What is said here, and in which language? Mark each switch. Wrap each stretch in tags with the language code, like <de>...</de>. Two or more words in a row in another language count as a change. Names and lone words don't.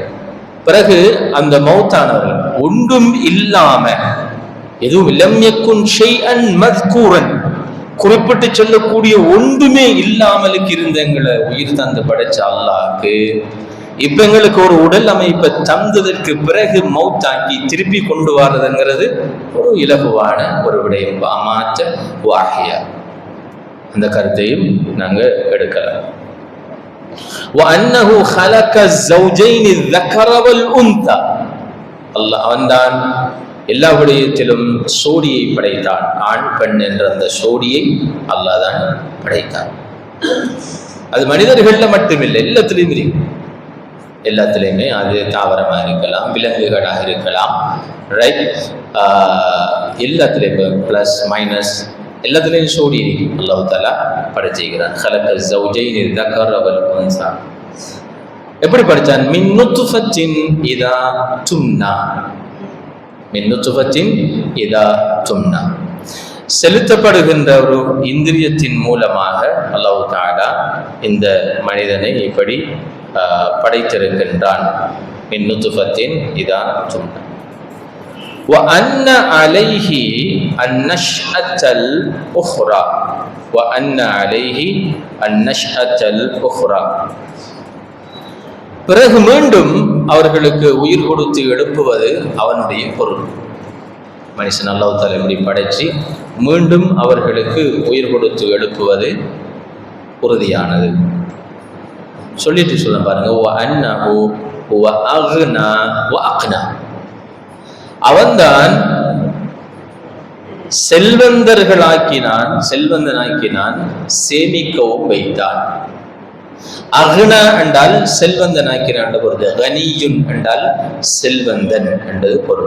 <ta>பிறகு அந்த மௌத்தானவர்கள் ஒன்றும் இல்லாம, எதுவும்</ta> <ar>لم يكن شيئا مذكورا,</ar> <ta>குறிப்பிட்டு சொல்லக்கூடிய ஒன்றுமே இல்லாமலுக்கு இருந்த எங்களை உயிர் தந்து படைச்ச அல்லாஹ்க்கு இப்ப எங்களுக்கு ஒரு உடல் அமைப்பை தந்ததற்கு பிறகு மௌத்தாக்கி திருப்பி கொண்டு வர்றதுங்கிறது ஒரு இலகுவான ஒரு விடயம்.</ta> <ar>أمات وأحيا,</ar> <ta>அந்த கருத்தையும் நாங்க எடுக்கலாம்.</ta> <ar>وأنه خلق الزوجين الذكر والأنثى,</ar> <ta>அல்லாஹ் அவன்தான் எல்லா விடயத்திலும் சோடியை படைத்தான். ஆண் பெண் என்ற அந்த சோடியை அல்லாஹ் தான் படைத்தான். அது மனிதர்கள்ல மட்டுமில்லை, எல்லாத்திலையும் இருக்கு. எல்லாத்திலையுமே, அது தாவரமாக இருக்கலாம், விலங்குகளாக இருக்கலாம், ரைட்? எல்லாத்திலையும்</ta> <en>plus minus</en> <ta>எல்லாத்துலேயும் சோடி இருக்கு.</ta> <ar>الله تعالى படைச்சிருக்கிறான். خلق الزوجين ذكر والأنثى.</ar> <ta>எப்படி படைச்சான்?</ta> <ar>من نطفة إذا تمنى, من نطفة إذا تمنى,</ar> <ta>செலுத்தப்படுகின்ற ஒரு இந்திரியத்தின் மூலமாக</ta> <ar>الله تعالى</ar> <ta>இந்த மனிதனை இப்படி படைத்திருக்கின்றான்.</ta> <ar>من نطفة إذا تمنى. وأن عليه النشأة الأخرى، وأن عليه النشأة الأخرى.</ar> <ta>பிறகு மீண்டும் அவர்களுக்கு உயிர் கொடுத்து எழுப்புவது அவனுடைய பொருள். மனுஷன்</ta> <ar>الله تعالى</ar> <ta>இப்படி படைச்சு மீண்டும் அவர்களுக்கு உயிர் கொடுத்து எழுப்புவது உறுதியானது. சொல்லிட்டு சொல்ல பாருங்க,</ta> <ar>وأنه هو أغنى وأقنى,</ar> <ta>அவன்தான் செல்வந்தனாக்கினான், சேமிக்கவும் வைத்தான். அக்னா என்றால் செல்வந்தனாக்கினான் பொருள், கனியுன் என்றால் செல்வந்தன் என்பது பொருள்.</ta>